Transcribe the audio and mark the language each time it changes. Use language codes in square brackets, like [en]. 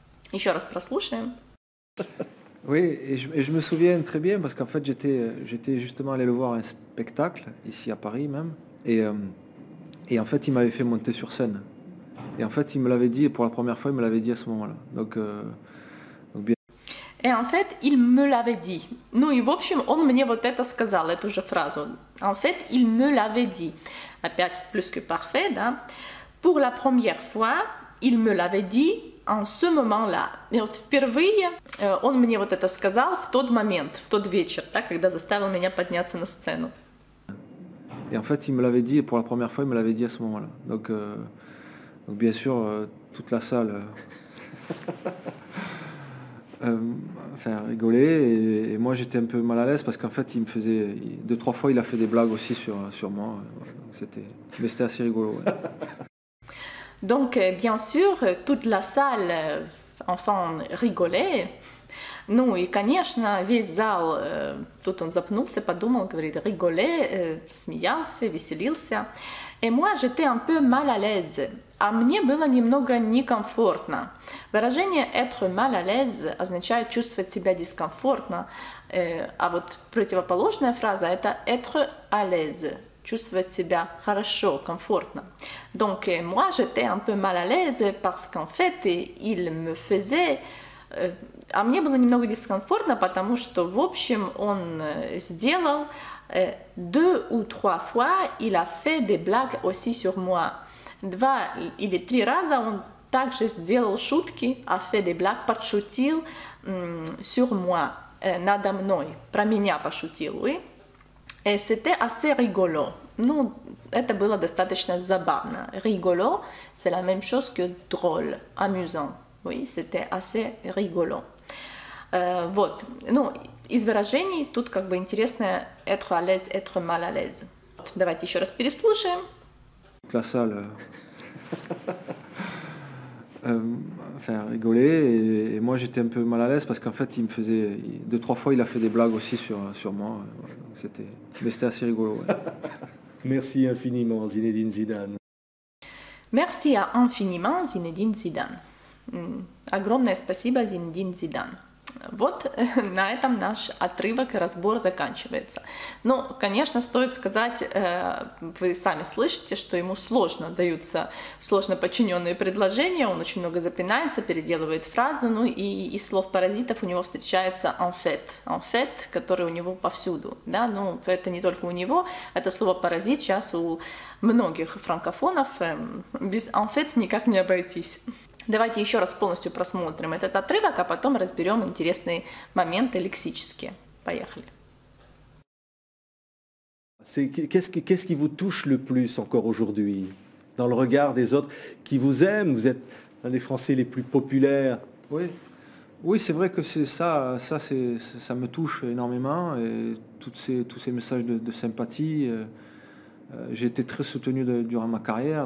[ru] Еще раз прослушаем. [fr] Oui, et je me souviens très bien parce qu'en fait j'étais justement allé le voir à un spectacle ici à Paris même et en fait il m'avait fait monter sur scène et en fait il me l'avait dit pour la première fois, il me l'avait dit à ce moment-là, donc bien. И en fait, il me l'avait dit. [ru] Ну и в общем, он мне вот это сказал, эту же фразу. [fr] En fait, il me l'avait dit. Опять plus que parfait, да? Pour la première fois, il me l'avait dit en ce moment-là. [ru] И вот впервые он мне вот это сказал в тот момент, в тот вечер, да, когда заставил меня подняться на сцену. [fr] Et en fait, il me l'avait dit, pour la première fois, il me l'avait dit à ce moment-là. Donc bien sûr, toute la salle... enfin rigoler et moi j'étais un peu mal à l'aise parce qu'en fait il me faisait 2-3 fois il a fait des blagues aussi sur moi, mais c'était assez rigolo, ouais. Donc bien sûr toute la salle enfin rigolait. [ru] Ну и конечно весь зал, тут он запнулся, подумал, говорит, rigolait, смеялся, веселился. [fr] Et moi j'étais un peu mal à l'aise. [ru] А мне было немного некомфортно. Выражение «être mal à l'aise» означает чувствовать себя дискомфортно, а вот противоположная фраза – это «être à l'aise», чувствовать себя хорошо, комфортно. [fr] Donc, moi, j'étais un peu mal à l'aise parce qu'en fait, il me faisait... [ru] А мне было немного дискомфортно, потому что, в общем, он сделал [fr] 2 ou 3 fois, il a fait des blagues aussi sur moi. [ru] 2 или 3 раза он также сделал шутки, [fr] a fait des blagues, [ru] подшутил [fr] sur moi, [ru] надо мной, про меня пошутил, oui. [fr] Et c'était assez rigolo. [ru] Ну, это было достаточно забавно. [fr] Rigolo, c'est la même chose que drôle, amusant. Oui, c'était assez rigolo. [ru] Вот. Ну, из выражений тут как бы интересно être à l'aise, être mal à l'aise. Давайте еще раз переслушаем. [fr] La salle Enfin, rigoler. Et moi, j'étais un peu mal à l'aise parce qu'en fait, il me faisait... 2-3 fois, il a fait des blagues aussi sur moi. Voilà. Mais c'était assez rigolo. Ouais. Merci infiniment, Zinedine Zidane. Merci infiniment, [ru] Зинедин Зидан. Огромное спасибо, Зинедин Зидан. Вот на этом наш отрывок, разбор заканчивается. Ну, конечно, стоит сказать, вы сами слышите, что ему сложно даются сложно подчиненные предложения, он очень много запинается, переделывает фразу, ну и из слов паразитов у него встречается en fait, который у него повсюду, да, ну, это не только у него, это слово паразит сейчас у многих франкофонов, без en fait никак не обойтись. Давайте еще раз полностью просмотрим этот отрывок, а потом разберем интересные моменты лексические. Поехали. [fr] Qu'est-ce qui vous touche le plus encore aujourd'hui dans le regard des autres qui vous aiment? Vous êtes un des Français les plus populaires. Oui, c'est vrai que ça me touche énormément. Et tous ces messages de sympathie, j'ai été très soutenu durant ma carrière.